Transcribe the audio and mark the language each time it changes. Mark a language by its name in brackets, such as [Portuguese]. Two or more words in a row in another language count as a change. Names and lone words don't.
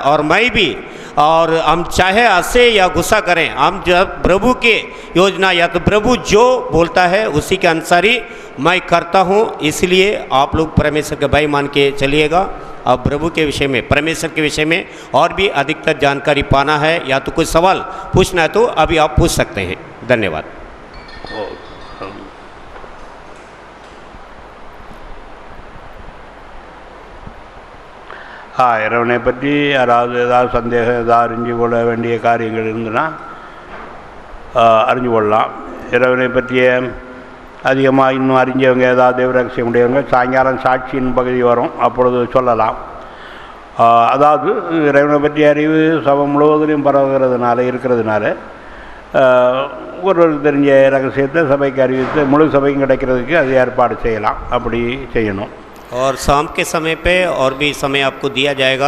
[Hindi] और मैं भी, और हम चाहे हंसे या गुस्सा करें, हम जब प्रभु के योजना या तो प्रभु जो बोलता है उसी के अनुसार ही मैं करता हूँ. इसलिए आप लोग परमेश्वर के भाई मान के चलिएगा. अब प्रभु के विषय में, परमेश्वर के विषय में और भी अधिकतर जानकारी पाना है या तो कुछ सवाल पूछना है तो अभी आप पूछ सकते हैं. धन्यवाद. [Tamil] இறைவனை பற்றி யாராவது ஏதாவது சந்தேகம் ஏதாவது அறிஞ்சு கொள்ள வேண்டிய காரியங்கள் இருந்துன்னா அறிஞ்சு கொள்ளலாம். இறைவனை பற்றிய அதிகமாக இன்னும் அறிஞ்சவங்க ஏதாவது தேவரகசியம் உடையவங்க சாயங்காலம் சாட்சியின் பகுதி வரும், அப்பொழுது சொல்லலாம். அதாவது இறைவனை பற்றிய அறிவு சபை முழுவதிலும் இருக்கிறதுனால ஒருவருக்கு தெரிஞ்ச ரகசியத்தை சபைக்கு அறிவித்து முழு சபைக்கும் கிடைக்கிறதுக்கு அது ஏற்பாடு செய்யலாம். அப்படி செய்யணும். [Hindi] और शाम के समय पे और भी समय आपको दिया जाएगा.